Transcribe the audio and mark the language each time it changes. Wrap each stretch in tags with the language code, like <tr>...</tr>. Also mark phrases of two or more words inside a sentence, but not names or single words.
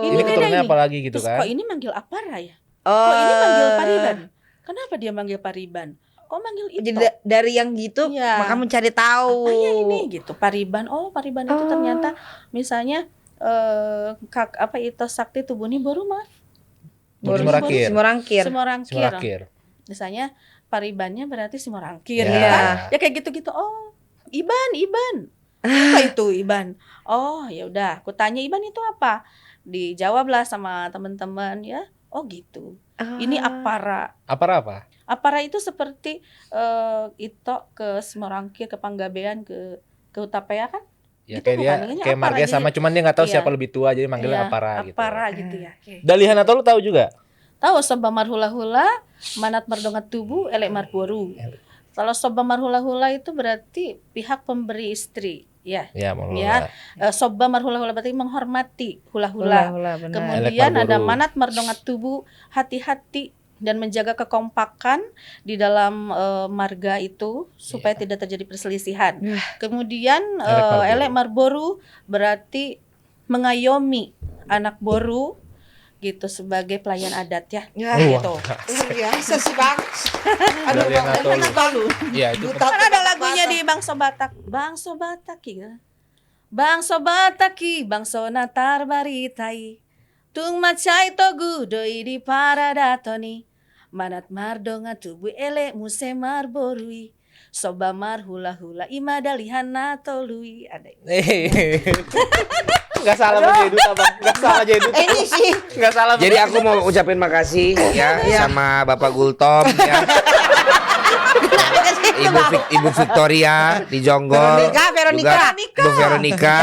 <id>Ini Ini beda keturunannya ini. apa lagi gitu Terus kan? kok ini manggil Apara ya? Oh. Kok ini manggil Pariban? Kenapa dia manggil Pariban? Kok manggil itu? Jadi dari yang gitu Iya. maka mencari tahu. Apa ya ini gitu Pariban. Oh Pariban itu ternyata misalnya itu Sakti Tubuni Boru mah Boru Simorangkir. Simorangkir. Simorangkir. Simorangkir. Misalnya Paribannya berarti Simorangkir Ya. ya kan? Ya kayak gitu-gitu. Oh Iban apa itu Iban? Oh ya udah aku tanya Iban itu apa? Dijawablah sama teman-teman ya. Oh gitu. Ini Apara. Apa? Apara itu seperti itu ke Simorangkir, ke Panggabean, ke Utapaya kan? Ya Gitu kayak dia bukan? Ini kayak Apara, marga jadi- sama cuman dia nggak tahu Iya. siapa lebih tua jadi manggilnya Iya, Apara gitu. Apara gitu ya. Oke. Dalihan atau lu tahu juga?</id> <bbc>Tahu Soba Marhula-hula, Manat Mardongat Tubuh, Elek Marboru.</bbc> <id>Kalau</id> <bbc>Soba Marhula-hula</bbc> <id>itu berarti pihak pemberi istri, ya. Ya, mau Ya.</id> <bbc>Soba Marhula-hula</bbc> <id>berarti menghormati hula-hula. benar. Kemudian Elek ada Marboru.</id> <bbc>Manat Mardongat Tubuh,</bbc> <id>hati-hati dan menjaga kekompakan di dalam marga itu supaya tidak terjadi perselisihan. Kemudian Elek</id> <bbc>Elek Marboru</bbc> <id>berarti mengayomi anak boru gitu sebagai pelayan adat ya. Ya, gitu. luar biasa sih bang. Aduh Dalihan bang, atau lu? tahu. Iya, itu Duta Kan ada Batak. lagunya di Bangso Batak. Bangso Batak ya.</id> <bbc>Bangso Bataki, bangso natar baritai. Tung macai togu doi di paradatoni. Manat mardonga tubuh ele muse marborui. Soba marhula-hula imadalihan natolui.</bbc> <id>Ada Enggak salah jadi duta, Bang. Enggak salah jadi duta. Ini sih. Enggak salah. Jadi aku mau ucapin makasih ya sama Bapak Gultom ya. Ibu Victoria di Jonggol. Veronica. Juga Bu Veronica.</id>